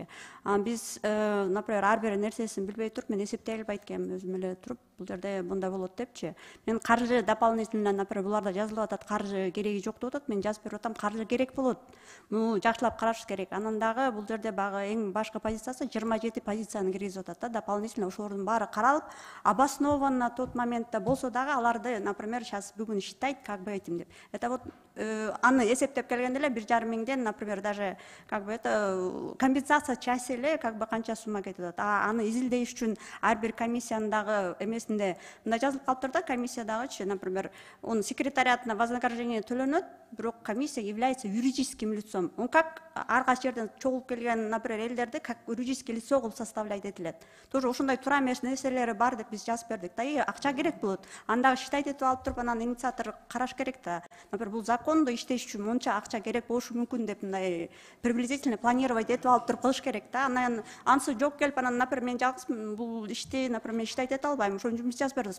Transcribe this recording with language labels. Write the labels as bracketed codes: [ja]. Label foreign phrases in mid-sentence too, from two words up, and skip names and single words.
[ky] Биз, например, ар бир нерсесин билбей туруп, мен эсептей албайт экенмин өзүм эле туруп, бул жерде мындай болот депчи. Мен каржы [ru] дополнительно, например, [ky] буларда жазылып атат, каржы кереги жок деп атат. Мен жазып берип атам, каржы керек болот. Муну жакшылап караш керек. Анан дагы бул жерде багы эң башкы позициясы 27 позицияны киргизип атат да, дополнительно ошолордун баары каралып, [ru] обоснованно на тот моментте [ky] болсо дагы аларды, [ru] например, сейчас бүгүн считать как бы [ky] этим деп. [ru] Это вот [ky] аны эсептеп келгенде эле 1,5 миңден, [ru] например, даже как бы это компенсация части эле как бы [ky] канча сумма кетип атат. Аны изилдеш үчүн ар бир комиссиянын дагы эмесинде мындай жазылып калыптыр да, комиссиядагычы, например, он секретариатына вознаграждение төлөнөт, бирок [ru] комиссия является юридическим лицом. Он как [ky] ар кайсы жерден чогулуп келген, например, элдерди [ru] как юридическое лицо [ky] кылып составлять этилет. Тоже ушундай туура эмес нерселери бар деп биз жазып бердик да. Акча керек болот. Андагы считать этип алып туруп, анан инициатор караш керек да. Например, бул закондо иштеш үчүн монча акча керек болушу мүмкүн деп мындай [ru] приблизительно планировать [ky] этип алып туруп кылыш керек да. Анан анысы жок келип, анан, например, мен жалгыз бул ишти, например, считать эте албайм. Ошон үчүн биз жазып бердик.